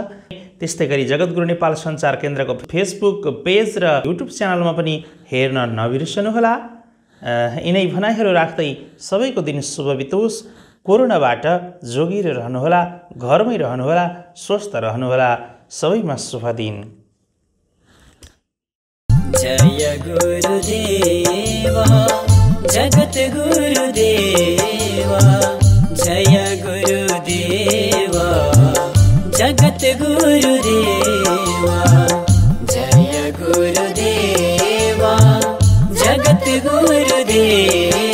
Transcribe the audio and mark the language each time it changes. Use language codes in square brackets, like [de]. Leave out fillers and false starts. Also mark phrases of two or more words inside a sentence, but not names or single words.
[ne] त्यस्तै गरी जगद्गुरु नेपाल सञ्चार केन्द्रको फेसबुक पेज र युट्युब च्यानलमा पनि हेर्न नबिर्सनुहोला। यिनै भनाइहरू राख्दै सबैको दिन शुभ बितोस्। कोरोनाबाट जोगिएर रहनुहोला, घरमै रहनुहोला, स्वस्थ रहनुहोला। सबैमा शुभ दिन। जय गुरुदेवा जगत गुरुदेवा, जय गुरुदेवा जगत गुरुदेवा, जय गुरुदेवा जगत गुरुदेवा।